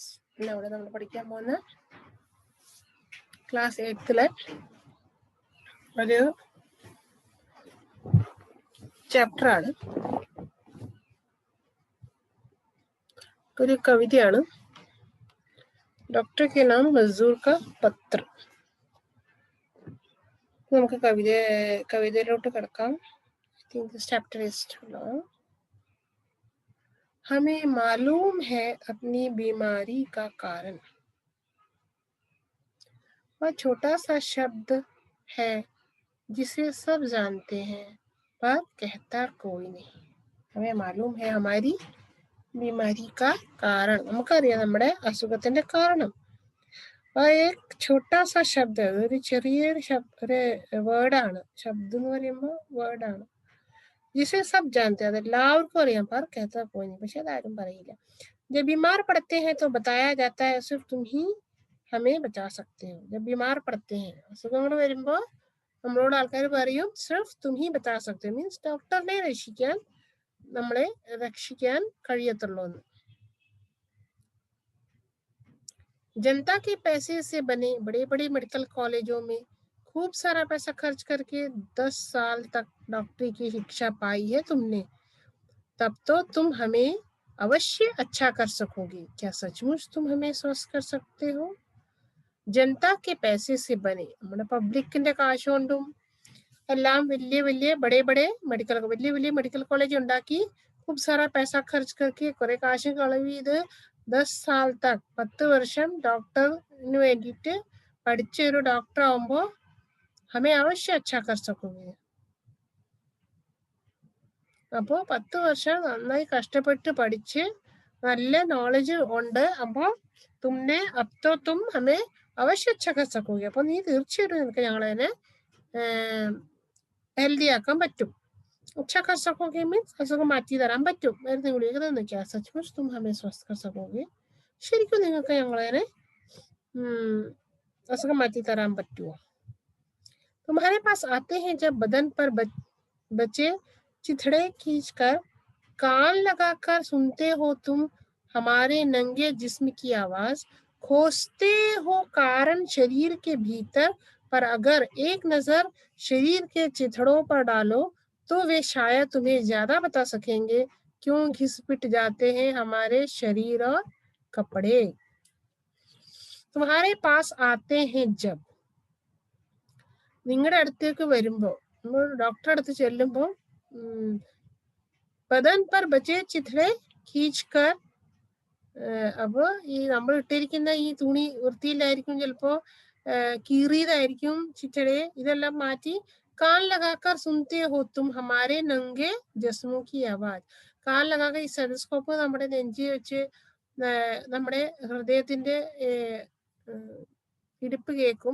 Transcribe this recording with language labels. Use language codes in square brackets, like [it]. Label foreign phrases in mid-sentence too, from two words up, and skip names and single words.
[ml] ഇന്നവിടെ നമ്മൾ പഠിക്കാൻ പോകുന്ന ക്ലാസ് 8ലെ ഒരു ചാപ്റ്ററാണ്. ഒരു കവിതയാണ്. [hi] डॉक्टर के नाम मज़दूर का पत्र. [ml] നമുക്ക് കവിതയിലോട്ട് കിടക്കാം. [hi] ചാപ്റ്റർ हमें मालूम है अपनी बीमारी का कारण, वह छोटा सा शब्द है जिसे सब जानते हैं पर कहता कोई नहीं. हमें मालूम है हमारी बीमारी का कारण, [ml] നമുക്കറിയാം നമ്മുടെ അസുഖത്തിന്റെ കാരണം. [hi] छोटा सा शब्द [ml] ഒരു ചെറിയൊരു ഒരു വേർഡാണ്. ശബ്ദം എന്ന് പറയുമ്പോൾ വേർഡാണ്. [hi] जिसे सब जानते हैं, [ml] എല്ലാവർക്കും അറിയാം. [hi] पर कहता कोई नहीं, [ml] പക്ഷെ അതാരും പറയില്ല. [hi] जब बीमार पड़ते हैं तो बताया जाता है सिर्फ तुम ही हमें बचा सकते हो. जब बीमार पड़ते हैं, [ml] അസുഖങ്ങൾ വരുമ്പോൾ നമ്മളോട് ആൾക്കാർ പറയും [hi] सिर्फ़ तुम ही बता सकते, [ml] മീൻസ് ഡോക്ടറിനെ നമ്മളെ രക്ഷിക്കാൻ കഴിയത്തുള്ളൂ എന്ന്. [hi] जनता के पैसे से बने बड़े बड़े मेडिकल कॉलेजों में खूब सारा पैसा खर्च करके 10 साल तक डॉक्टरी की शिक्षा पाई है तुमने, तब तो तुम हमें अवश्य अच्छा कर सकोगे. क्या सचमुच तुम हमें स्वस्थ कर सकते हो? जनता के पैसे से बने, [ml] നമ്മുടെ പബ്ലിക്കിന്റെ കാശ് കൊണ്ടും എല്ലാം വലിയ വലിയ [en] medical college [ml] ഉണ്ടാക്കി [hi] खूब सारा पैसा खर्च करके [ml] കുറെ കാശ് കളവ് ചെയ്ത് [hi] 10 साल तक [ml] 10 വർഷം ഡോക്ടറിന് വേണ്ടിയിട്ട് പഠിച്ച ഒരു ഡോക്ടർ ആവുമ്പോൾ [hi] हमें अवश्य अच्छा कर सकोगे. [ml] അപ്പോൾ 10 വർഷം നന്നായി കഷ്ടപ്പെട്ട് പഠിച്ച് നല്ല നോളജ് ഉണ്ട്. [hi] അപ്പോൾ तुमने अब तो तुम हमें अवश्य अच्छा कर सकोगे. [ml] അപ്പോൾ നീ തീർച്ചയായിട്ടും നിനക്ക് ഞങ്ങളതിനെ ഹെൽത്തി ആക്കാൻ പറ്റും. [hi] अच्छा कर सकोगे [ml] मीन्स അസുഖം മാറ്റി തരാൻ പറ്റും. മരുന്ന് ഗുളിക തന്നിക്കുക. [hi] सचमुच तुम हमें स्वस्थ कर सकोगे, [ml] ശരിക്കും നിങ്ങൾക്ക് ഞങ്ങളതിനെ അസുഖം മാറ്റി തരാൻ പറ്റുമോ? [hi] तुम्हारे पास आते हैं जब बदन पर बचे चिथड़े खींचकर, कान लगाकर सुनते हो तुम हमारे नंगे जिस्म की आवाज, खोजते हो कारण शरीर के भीतर, पर अगर एक नजर शरीर के चिथड़ों पर डालो तो वे शायद तुम्हें ज्यादा बता सकेंगे क्यों घिस पिट जाते हैं हमारे शरीर और कपड़े. तुम्हारे पास आते हैं जब, [ml] നിങ്ങളുടെ അടുത്തേക്ക് വരുമ്പോൾ, നമ്മൾ ഡോക്ടറെ അടുത്ത് ചെല്ലുമ്പോൾ [hi] बदन पर बचे चिथड़े खींचकर, [ml] അപ്പോൾ ഈ നമ്മൾ ഇട്ടിരിക്കുന്ന ഈ തുണി വൃത്തിയിലായിരിക്കും, ചിലപ്പോ കീറിയതായിരിക്കും ചിഥ്ഡെ, ഇതെല്ലാം മാറ്റി [hi] कान लगाकर सुनते हो तुम हमारे नंगे जिस्मों की आवाज़, कान लगाकर [ml] ഈ സ്റ്റെതസ്കോപ്പ് നമ്മുടെ നെഞ്ചി വെച്ച് നമ്മുടെ ഹൃദയത്തിന്റെ ഇടിപ്പ് കേൾക്കും.